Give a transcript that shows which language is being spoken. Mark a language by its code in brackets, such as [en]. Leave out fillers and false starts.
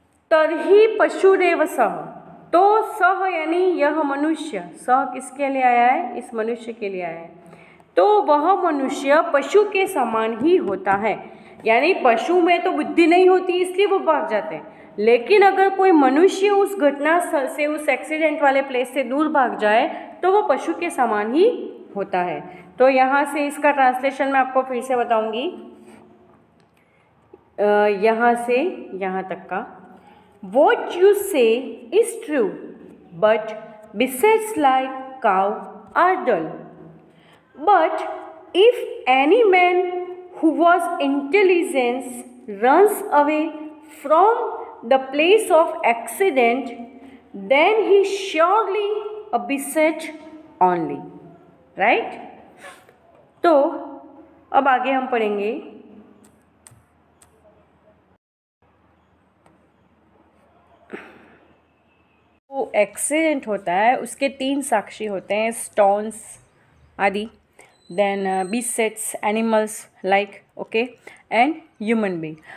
[sa] तर्हि पशुरेव सह, [hi] तो सह यानी यह मनुष्य, सह किसके लिए आया है, इस मनुष्य के लिए आया है, तो वह मनुष्य पशु के समान ही होता है, यानी पशु में तो बुद्धि नहीं होती इसलिए वो भाग जाते हैं, लेकिन अगर कोई मनुष्य उस घटना स्थल से, उस एक्सीडेंट वाले प्लेस से दूर भाग जाए तो वो पशु के समान ही होता है। तो यहाँ से इसका ट्रांसलेशन मैं आपको फिर से बताऊंगी, यहाँ से यहाँ तक का। [en] What you say is true, but beasts like cow are dull. But if any man who was intelligent runs away from the place of accident, then he surely a beast only, right? [hi] तो अब आगे हम पढ़ेंगे वो accident होता है उसके 3 साक्षी होते हैं, [en] stones [hi] आदि, [en] Then beasts animals like, okay, and human being.